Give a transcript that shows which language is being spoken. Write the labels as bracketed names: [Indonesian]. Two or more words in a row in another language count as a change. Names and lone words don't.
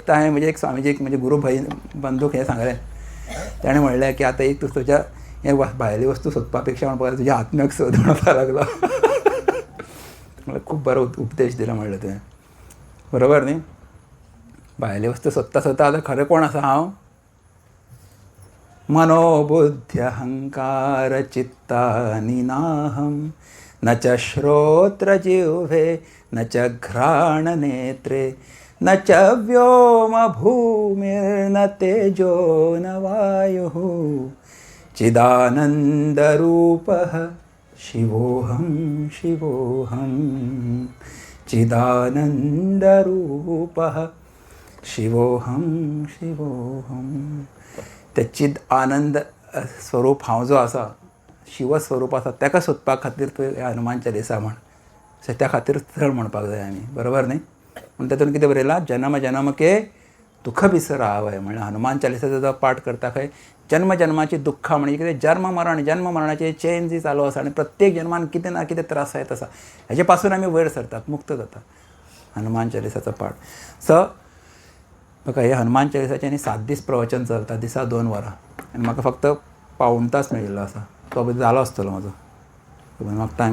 [Konkani] तर हांवें म्हणजे एक स्वामीजीक म्हणजे गुरू भय बंदूक हें सांगलें ताणें म्हणलें की आतां एक तुज्या हे भायली वस्तू सोदपा पेक्षा म्हणपाक तुज्या आत्म्याक सोद म्हणपाक लागलो म्हणल्यार खूब बरो उपदेश दिलो म्हणलें तुवें बरोबर न्ही भायली वस्तू सोदता सोदता आतां खरें कोण आसा हांव [Sanskrit] मनोबुद्ध्यहंकार चित्तानि नाहं न च श्रोत्रजिह्वे न च घ्राणनेत्रे न च व्योमभूमिर्न तेजो न वायुः चिदानन्दरूपः शिवोऽहं शिवोऽहं चिदानन्दरूपः शिवोऽहं शिवोऽहं [Konkani] ते चिद आनंद स्वरूप हांव जो आसा शिवस्वरूप आसा ताका सोदपा खातीर तुवें हनुमान चालिसा म्हण सो त्या खातीर चड म्हणपाक जाय आमी बरोबर न्ही पूण तातूंत कितें बरयलां [Hindi] जन्म जन्म के दुःख बिसरावय [Konkani] म्हणल्यार हनुमान चालिसाचो जो पाठ करता खंय जन्म जन्माची दुःखां म्हणजे कितें जन्म मरणाची चेन जी चालू आसा आनी प्रत्येक जन्मान कितें ना कितें त्रास जायत आसा हेजे पासून आमी वयर सरतात मुक्त जाता हनुमान चालिसाचो पाठ सो म्हाका हे हनुमान चालिसाचें आनी 7 दीस प्रवचन चलता दिसा 2 वरां आनी म्हाका फक्त पावूण तास मेळिल्लो आसा तो बी जालो आसतलो म्हाजो म्हाका टायम